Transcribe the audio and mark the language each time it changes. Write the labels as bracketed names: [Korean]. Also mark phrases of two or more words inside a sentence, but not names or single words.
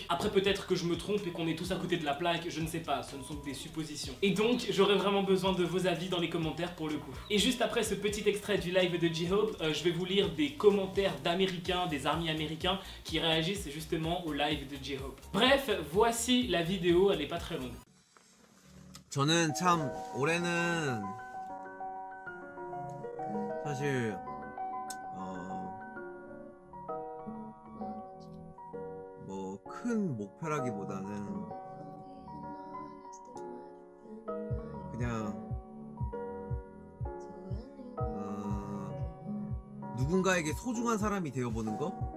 [French] Après peut-être que je me trompe et qu'on est tous à côté de la plaque, je ne sais pas, ce ne sont que des suppositions. Et donc j'aurais vraiment besoin de vos avis dans les commentaires pour le coup. Et juste après ce petit extrait du live de [English] J-Hope, [French] je vais vous lire des commentaires d'américains, des armies américains qui réagissent justement au live de J-Hope. Bref, voici la vidéo, elle est pas très longue. [Korean] 저는 참 올해는 사실 뭐 큰 목표라기보다는 그냥 누군가에게 소중한 사람이 되어보는 거?